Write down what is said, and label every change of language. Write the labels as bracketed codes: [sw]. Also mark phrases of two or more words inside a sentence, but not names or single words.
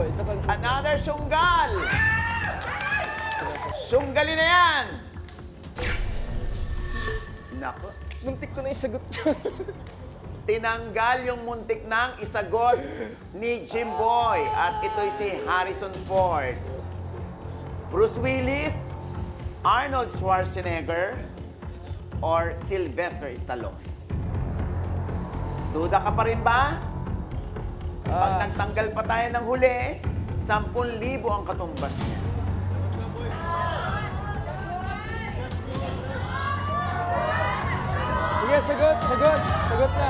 [tl] Isa pang sunggal. Another sunggal! Sunggalin na yan! Naku. Muntik ko na isagot dyan. Tinanggal yung muntik ng isagot ni Jimboy. At ito'y si Harrison Ford. Bruce Willis, Arnold Schwarzenegger, or Sylvester Stallone. Duda ka pa rin ba? Pag nagtanggal pa tayo ng huli, 10,000 ang katumbas niya. Sige, sagot. Sagot na.